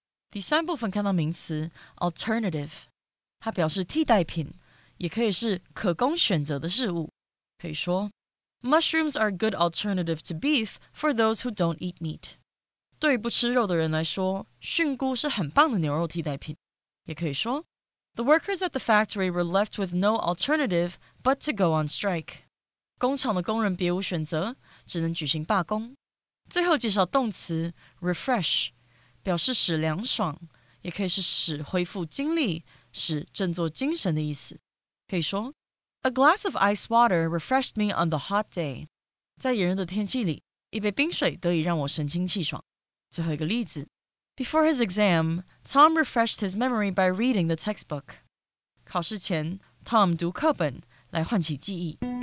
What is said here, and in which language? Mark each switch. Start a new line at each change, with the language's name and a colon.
Chinese: 第三部分看到名词 alternative， 它表示替代品，也可以是可供选择的事物。可以说
English: Mushrooms are a good alternative to beef for those who don't eat meat.
Chinese: 对于不吃肉的人来说，菌菇是很棒的牛肉替代品。也可以说
English: The workers at the factory were left with no alternative but to go on strike.
Chinese: 工厂的工人别无选择，只能举行罢工。最后介绍动词 refresh，表示使凉爽，也可以是使恢复精力，使振作精神的意思。可以说
English: A glass of ice water refreshed me on the hot day.
Chinese: 在炎热的天气里，一杯冰水得以让我神清气爽。最后一个例子
English: Before his exam, Tom refreshed his memory by reading the textbook.
Chinese: 考试前 Tom 读课本来唤起记忆。